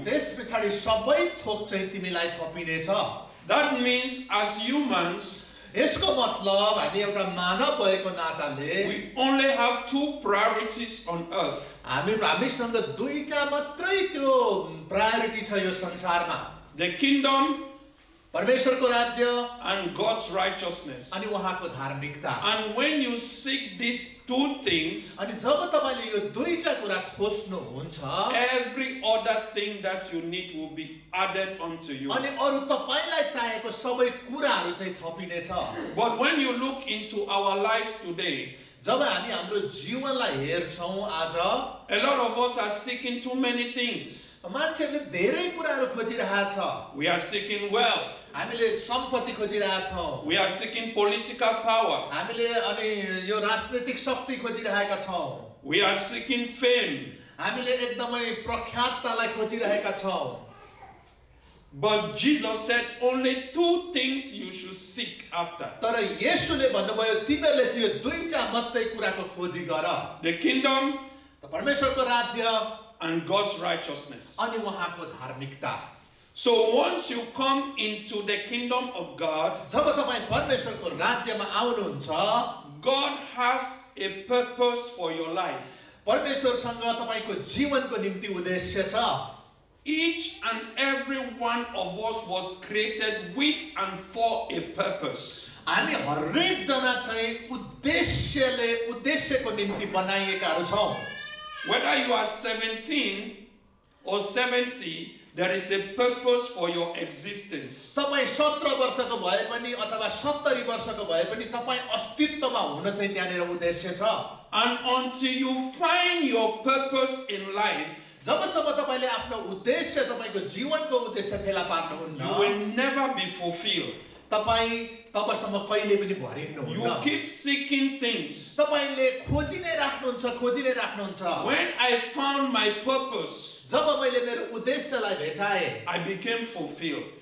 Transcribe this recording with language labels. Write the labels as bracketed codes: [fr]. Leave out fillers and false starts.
[ne] त्यस पछाडि सबै थोक चाहिँ तिमीलाई थपिनेछ। [en] That means as humans, [ne] यसको मतलब हामी एउटा मानव भएको नाताले [en] we only have two priorities on earth. [ne] हामीसँग दुईटा मात्रै त्यो प्रायोरिटी छ यो संसारमा, [en] The kingdom [ne] परमेश्वरको राज्य [en] and God's righteousness. [ne] अनि उहाँको धार्मिकता। [en] And when you seek these two things, [ne] अनि जब तपाईले यो दुईटा कुरा खोज्नुहुन्छ, [en] every other thing that you need will be added unto you. [ne] अनि अरु तपाईलाई चाहिएको सबै कुराहरु चाहिँ थपिनेछ। [en] But when you look into our lives today, [ne] जब हामी हाम्रो जीवनलाई हेर्छौं आज, [en] a lot of us are seeking too many things. [ne] मान्छेले धेरै कुराहरु खोजिरहेछ। [en] We are seeking wealth. [ne] हामीले सम्पत्ति खोजिरहेछौं। [en] We are seeking political power. [ne] हामीले अनि यो राजनीतिक शक्ति खोजिरहेका छौं। [en] We are seeking fame. [ne] हामीले एकदमै प्रख्याततालाई खोजिरहेका छौं। [en] But Jesus said only two things you should seek after. [ne] तर येशूले भन्नुभयो तिमीहरूले चाहिँ यो दुईटा मात्रै कुराको खोजी गर, [en] The kingdom [ne] परमेश्वरको राज्य [en] and God's righteousness. [ne] अनि उहाँको धार्मिकता। [en] So once you come into the kingdom of God, [ne] जब तपाई परमेश्वरको राज्यमा आउनुहुन्छ, [en] God has a purpose for your life. [ne] परमेश्वरसँग तपाईको जीवनको निम्ति उद्देश्य छ। [en] Each and every one of us was created with and for a purpose. [ne] हामी हरेक जना चाहिँ उद्देश्यको निम्ति बनाइएकाहरू छौं। [en] Whether you are 17 or 70, there is a purpose for your existence. [ne] तपाई 17 वर्षको भए पनि अथवा 70 वर्षको भए पनि तपाई अस्तित्वमा हुन चाहिँ त्यहाँनेर उद्देश्य छ। [en] And until you find your purpose in life, [ne] जबसम्म तपाईले आफ्नो उद्देश्य तपाईको जीवनको उद्देश्य फेला पार्नुहुन्न, [en] you will never be fulfilled. [ne] तपाई तबसम्म कहिले पनि भरिनुहुन्न। [en] You keep seeking things. [ne] तपाईले खोजि नै राख्नुहुन्छ। [en] When I found my purpose, [ne] जब मैले मेरो उद्देश्यलाई भेटाए, [en] I became fulfilled.